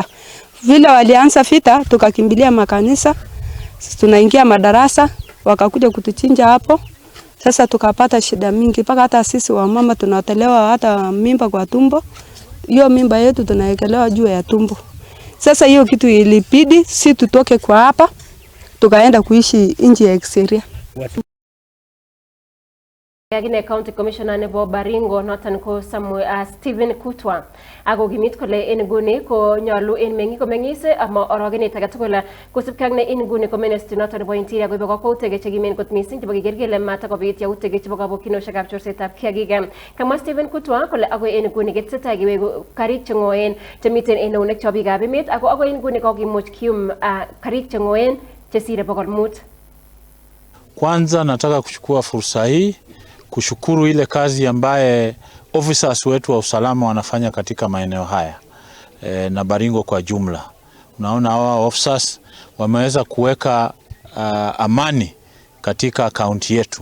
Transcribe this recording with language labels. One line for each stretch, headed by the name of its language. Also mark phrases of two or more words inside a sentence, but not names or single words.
Swahili: Vile walianza fita tukakimbilia makanisa, tunaingia madarasa, wakakuja kutuchinja hapo. Sasa tukapata shida mingi mpaka hata sisi wamama tunatolewa hata mimba kwa tumbo. Hiyo mimba yetu tunaekelewa juu ya tumbo. Sasa hiyo kitu ilibidi si tutoke kwa hapa tukaenda kuishi nje ya Exeria.
Kalenjin: Agine
English: County Commissioner
Kalenjin: nebo Baringo noton ko Stephen Kutwa ako kimit kole en nguni ko nyolu en meng'ik komeng'ise ama orogenet age tugul kosibgei ak ne en nguni ko ministry noton nebo Interior koibe kakwautik chekimen kot mising chebo keker kele matakobit yautik chebo kabokyinoshekab chorsetab kiagik. Kamwa Stephen Kutwa kole agoi en nguni ketesetai kewegu karik cheng'oen chemiten en eunek chebo biikab emet ako agoi en nguni kokimuch kiyum karik cheng'oen chesire 500.
Swahili: Kwanza nataka kuchukua fursa hii kushukuru ile kazi ambaye officers wetu wa usalama wanafanya katika maeneo haya na Baringo kwa jumla. Unaona hawa officers wameweza kuweka amani katika kaunti yetu.